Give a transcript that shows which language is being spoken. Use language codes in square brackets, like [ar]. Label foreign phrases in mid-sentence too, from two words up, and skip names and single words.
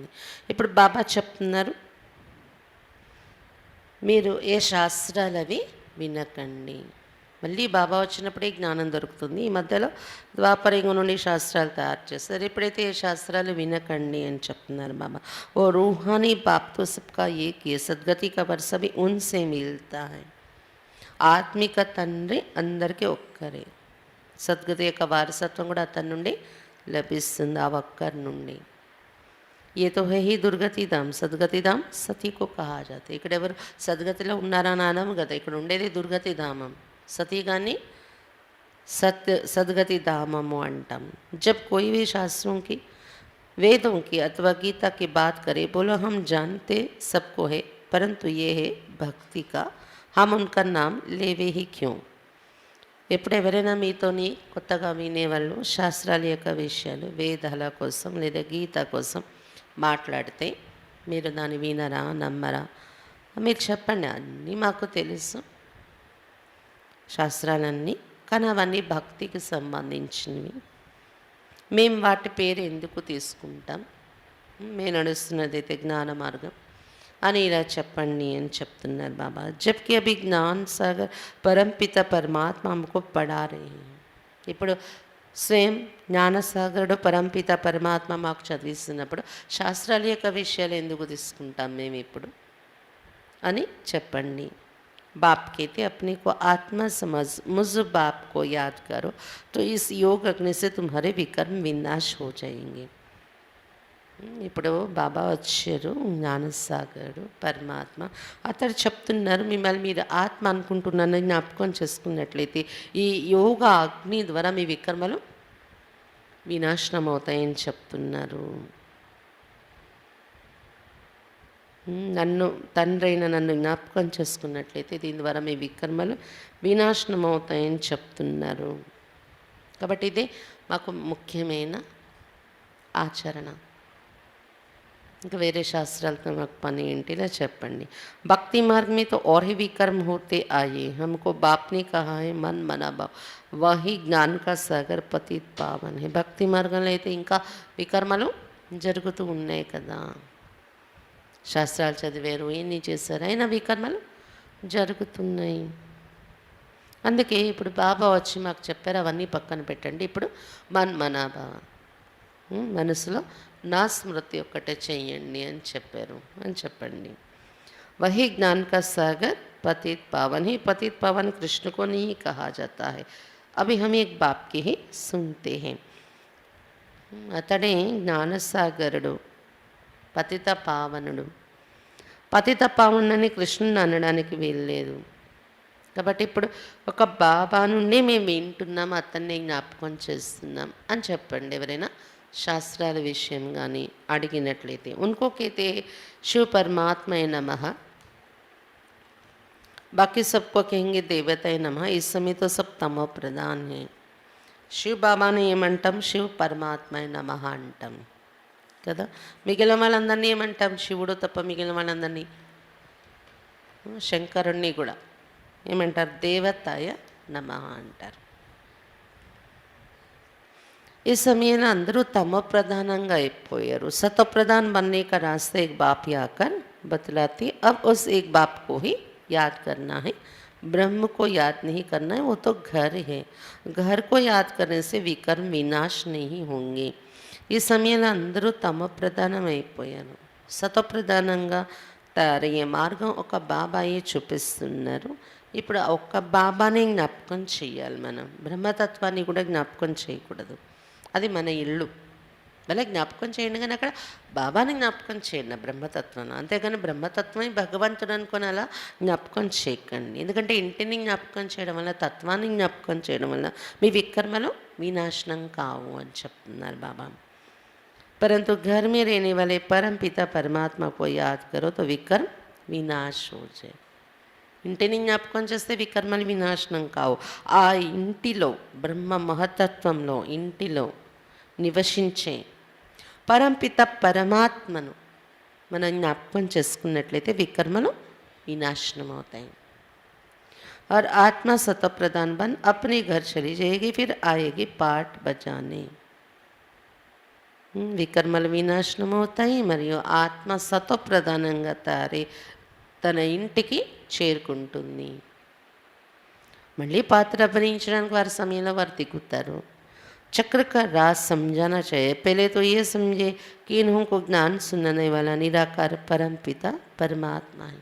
[te] ఇప్పుడు బాబా చెప్తున్నారు, మీరు ఏ శాస్త్రాలు అవి వినకండి. మళ్ళీ బాబా వచ్చినప్పుడే జ్ఞానం దొరుకుతుంది. ఈ మధ్యలో ద్వాపరయుగం నుండి శాస్త్రాలు తయారు చేస్తారు. ఇప్పుడైతే ఏ శాస్త్రాలు వినకండి అని చెప్తున్నారు బాబా. [hi] ओ रूहानी बापतो सबका एक ए सद्गति का वर्षा भी उनसे मिलता है. [te] ఆత్మిక తండ్రి అందరికీ ఒక్కరే, సద్గతి యొక్క వారసత్వం కూడా అతని నుండి లభిస్తుంది, ఆ ఒక్కరి నుండి. [hi] ए तो है ही दुर्गति धाम, सद्गति धाम सतीको कहा जाते. [te] ఇక్కడ ఎవరు సద్గతిలో ఉన్నారా నానము కదా, ఇక్కడ ఉండేది దుర్గతి ధామం. సతీగాన్ని సదగతి ధామమో అంటాం. [hi] जब कोई भी शास्त्रों की, वेदों की अथवा गीता की बात करे, बोलो हम जानते सबको है, परंतु ये है भक्ति का, हम उनका नाम लेवे ही क्यों. [te] ఎప్పుడు ఎవరైనా మీతోని కొత్తగా వినేవాళ్ళు శాస్త్రాల యొక్క విషయాలు, వేదాల కోసం లేదా గీత కోసం మాట్లాడితే మీరు దాన్ని వినరా, నమ్మరా? మీరు చెప్పండి, అన్నీ మాకు తెలుసు శాస్త్రాలన్నీ, కానీ అవన్నీ భక్తికి సంబంధించినవి, మేము వాటి పేరు ఎందుకు తీసుకుంటాం, మేము నడుస్తున్నదైతే జ్ఞాన మార్గం అని ఇలా చెప్పండి అని చెప్తున్నారు బాబా. [hi] जबकि अभी ज्ञान सागर परंपिता परमात्मा हमको पढ़ा रहे है. [te] ఇప్పుడు స్వయం జ్ఞానసాగరుడు పరంపిత పరమాత్మ మాకు చదివిస్తున్నప్పుడు శాస్త్రాల యొక్క విషయాలు ఎందుకు తీసుకుంటాం మేము ఇప్పుడు అని చెప్పండి. [hi] बाप कहते अपने को आत्मा समझ, मुझ बाप को याद करो, तो इस योग अग्नि से तुम्हारे विकर्म विनाश हो जाएंगे. [te] ఇప్పుడు బాబా వచ్చారు, జ్ఞానసాగరుడు పరమాత్మ, అతడు చెప్తున్నారు మిమ్మల్ని మీరు ఆత్మ అనుకుంటున్నారని జ్ఞాపకం చేసుకున్నట్లయితే ఈ యోగ అగ్ని ద్వారా మీ వికర్మలు వినాశనం అవుతాయని చెప్తున్నారు. నన్ను తండ్రైన నన్ను జ్ఞాపకం చేసుకున్నట్లయితే దీని ద్వారా మీ వికర్మలు వినాశనం అవుతాయని చెప్తున్నారు. కాబట్టి ఇదే మాకు ముఖ్యమైన ఆచరణ. ఇంకా వేరే శాస్త్రాలతో మాకు పని ఏంటి, ఇలా చెప్పండి. [hi] भक्ति मार्ग में तो और ही विकर्म होते आए, हमको बाप ने कहा है मन मना भाव वही ज्ञान का सागर पतित पावन है. [te] భక్తి మార్గంలో అయితే ఇంకా వికర్మలు జరుగుతూ ఉన్నాయి కదా. శాస్త్రాలు చదివారు, ఎన్ని చేశారు, అయినా వికర్మలు జరుగుతున్నాయి. అందుకే ఇప్పుడు బాబా వచ్చి మాకు చెప్పారు, అవన్నీ పక్కన పెట్టండి, ఇప్పుడు మనాభావ మనసులో నా స్మృతి ఒక్కటే చెయ్యండి అని చెప్పారు అని చెప్పండి. [hi] वही ज्ञान का सागर पतित पावन ही, पतित पावन कृष्ण को नहीं कहा जाता है. अभी हम एक बाप की ही सुनते हैं. [te] అతడే జ్ఞానసాగరుడు, పతిత పావనుడు. పతిత పావనుడని కృష్ణుని అనడానికి వీల్లేదు. కాబట్టి ఇప్పుడు ఒక బాబా నుండి మేము వింటున్నాం, అతన్ని జ్ఞాపకం చేస్తున్నాం అని చెప్పండి. ఎవరైనా శాస్త్రాల విషయం కానీ అడిగినట్లయితే [hi] उनको कहते शिव परमात्माय नमः, बाकी सबको कहेंगे देवताय नमः। इस समय तो सब तमो प्रधान है। [te] శివ బాబాని ఏమంటాం? శివ పరమాత్మయ నమః అంటాం కదా. మిగిలిన వాళ్ళందరినీ ఏమంటాం? శివుడు తప్ప మిగిలిన వాళ్ళందరినీ, శంకరుణ్ణి కూడా ఏమంటారు? దేవతాయ నమః అంటారు. ఈ సమయంలో అందరూ తమ ప్రధానంగా అయిపోయారు. [hi] सतो प्रधान बनने का रास्ता एक बाप ही आकर बतलाती। अब उस एक बाप को ही याद करना है, ब्रह्म को याद नहीं करना है, वो तो घर है. घर को याद करने से विकर्म विनाश नहीं होंगे. [te] ఈ సమయంలో అందరూ తమ ప్రధానం అయిపోయారు. సతప్రధానంగా తయారయ్యే మార్గం ఒక బాబాయే చూపిస్తున్నారు. ఇప్పుడు ఒక్క బాబాని జ్ఞాపకం చేయాలి. మనం బ్రహ్మతత్వాన్ని కూడా జ్ఞాపకం చేయకూడదు. అది మన ఇల్లు. భలే జ్ఞాపకం చేయండి, కానీ అక్కడ బాబాని జ్ఞాపకం చేయండి, బ్రహ్మతత్వాన్ని. అంతేగాని బ్రహ్మతత్వమే భగవంతుడు అనుకొని అలా జ్ఞాపకం చేయకండి. ఎందుకంటే ఇంటిని జ్ఞాపకం చేయడం వల్ల, తత్వాన్ని జ్ఞాపకం చేయడం వల్ల మీ వికర్మలు వినాశనం కావు అని చెప్తున్నారు బాబా. [hi] परंतु घर में रहने वाले परम पिता परमात्मा को याद करो तो विकर्म विनाश हो जाए. [te] ఇంటిని జ్ఞాపకం చేస్తే వికర్మలు వినాశనం కావు. ఆ ఇంటిలో బ్రహ్మ మహతత్వంలో ఇంటిలో నివసించే పరంపిత పరమాత్మను మనం జ్ఞాపకం చేసుకున్నట్లయితే వికర్మలు వినాశనం అవుతాయి. [hi] और आत्मा सतो प्रधान बन अपने घर चली जाएगी, फिर आएगी पाठ बजाने. [te] వికర్మలు వినాశనం అవుతాయి మరియు ఆత్మ సతో ప్రధానంగా తయారై తన ఇంటికి చేరుకుంటుంది. మళ్ళీ పాత్ర అభినయించడానికి వారి సమయంలో వారు దిగుతారు. [hi] चक्र का राज समझाना चाहिए. पहले तो ये समझे कि इन्हों को ज्ञान सुनाने वाला निराकार परम पिता परमात्मा है.